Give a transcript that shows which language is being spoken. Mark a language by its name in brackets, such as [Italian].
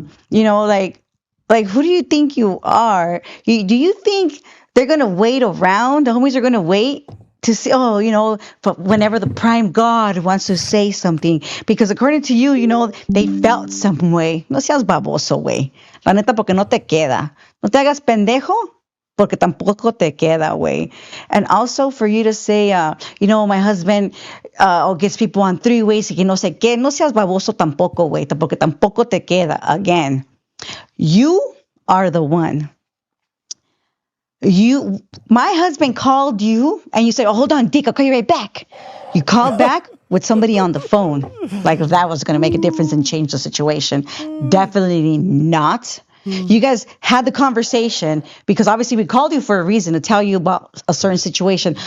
[English] Who do you think you are? Do you think they're gonna wait around? The homies are gonna wait to see, whenever the prime god wants to say something, because according to you, they felt some way. [Spanish] No seas baboso, güey. La neta, porque no te queda. No te hagas pendejo, porque tampoco te queda, güey. [English] And also for you to say, my husband gets people on three ways [Spanish] y que no sé qué. No seas baboso tampoco, güey, porque tampoco te queda. [English] Again, you are the one. My husband called you and you said, "Oh, hold on, Dick, I'll call you right back." You called back with somebody on the phone. Like if that was going to make a difference and change the situation. Definitely not. You guys had the conversation because obviously we called you for a reason to tell you about a certain situation.